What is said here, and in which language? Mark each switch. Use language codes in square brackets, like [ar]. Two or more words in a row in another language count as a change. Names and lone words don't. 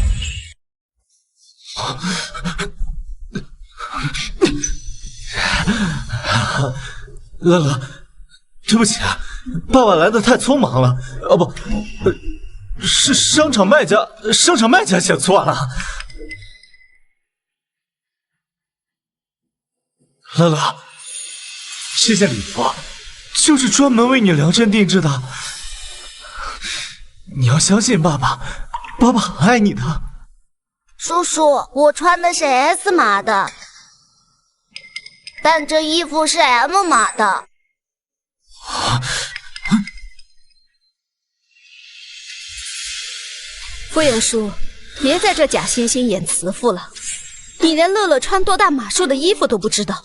[zh] 樂樂，對不起啊，爸爸來的太匆忙了。哦不，是商場賣家寫錯了。樂樂，這件禮服就是專門為你量身定制的。你要相信爸爸，爸爸很愛你的。叔叔，我穿的是 S 碼的，但這衣服是 M 碼的。傅彥叔，別在這假惺惺演慈父了，你連樂樂穿多大碼數的衣服都不知道。